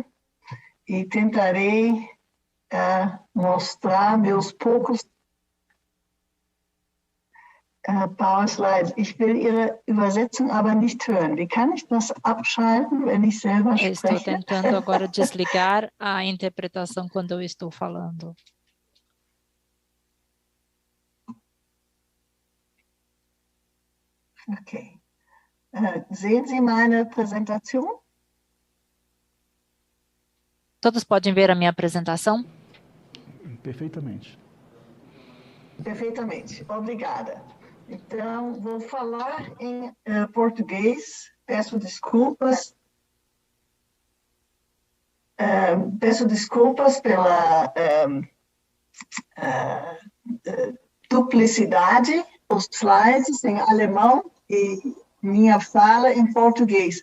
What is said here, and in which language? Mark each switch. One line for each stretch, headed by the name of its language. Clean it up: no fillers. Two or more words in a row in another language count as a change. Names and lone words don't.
Portuguese: E tentarei mostrar meus poucos PowerSlides.
German: Ich will Ihre Übersetzung aber nicht hören. Wie kann ich das abschalten, wenn ich selber spreche?
Portuguese: Estou tentando agora desligar a interpretação quando eu estou falando. Okay.
German: Sehen Sie meine Präsentation?
Portuguese: Todos podem ver a minha apresentação? Perfeitamente. Perfeitamente, obrigada. Então, vou falar em português, peço desculpas. Peço desculpas pela duplicidade, os slides em alemão e minha fala em português.